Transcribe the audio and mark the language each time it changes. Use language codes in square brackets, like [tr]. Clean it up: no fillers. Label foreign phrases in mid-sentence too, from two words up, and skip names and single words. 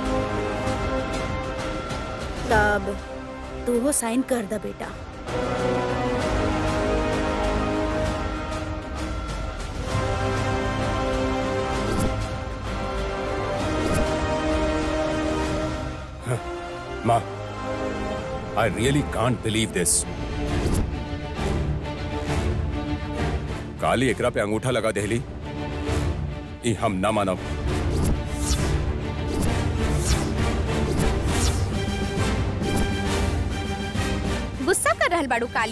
[bho] तब तू हो साइन कर द बेटा। [en] माँ I really can't believe this. [bho] काली एकरा पे अंगूठा लगा देली, ई हम ना मानब। गुस्सा कर रहल बाड़ू काली?